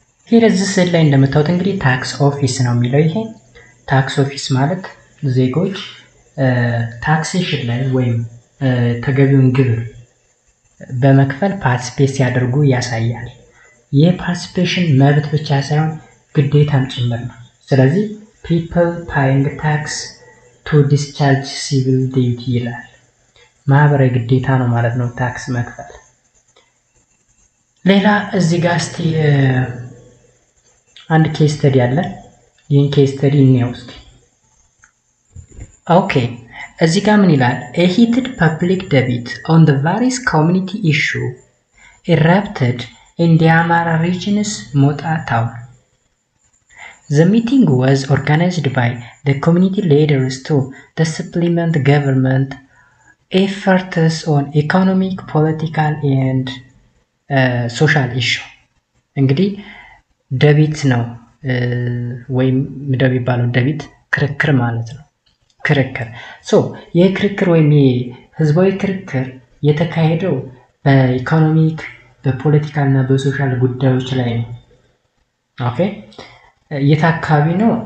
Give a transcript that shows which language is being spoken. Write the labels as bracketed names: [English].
[Amharic] ይሄ እዚህ ስዕል ላይ እንደምታዩት እንግዲህ ታክስ ኦፊስ ነው የሚለው። ይሄ ታክስ ኦፊስ ማለት ዜጎች ታክሴሽን ላይ ወይም ተገቢውን ግብር በመክፈል ፓርቲሲፔት ሲያደርጉ ያሳያል። ይህ ፓርቲሲፔሽን መብት ብቻ ሳይሆን ግዴታም ጭምር ነው። ስለዚህ [English] people paying tax to discharge civil duty [Amharic] ይላል። ማህበራዊ ግዴታ ነው ማለት ነው ታክስ መክፈል። ሌላ እዚህ ጋር እስቲ አንድ ኬስ ስተዲ አለ። ይህን ኬስ ስተዲ እንየው እስቲ። ኦኬ እዚህ ጋር ምን ይላል? [English] a heated public debate on the various community issue erupted in the Amara region's Mota town. The meeting was organized by the community leaders to supplement government efforts on economic, political and social issue. [Amharic] እንግዲህ ደቢት ነው ወይም ምንድነው የሚባለው? ደቢት ክርክር ማለት ነው። ክርክር ይህ ክርክር ወይም ህዝባዊ ክርክር የተካሄደው በኢኮኖሚክ፣ በፖለቲካል እና በሶሻል ጉዳዮች ላይ ነው። ኦኬ የት አካባቢ ነው?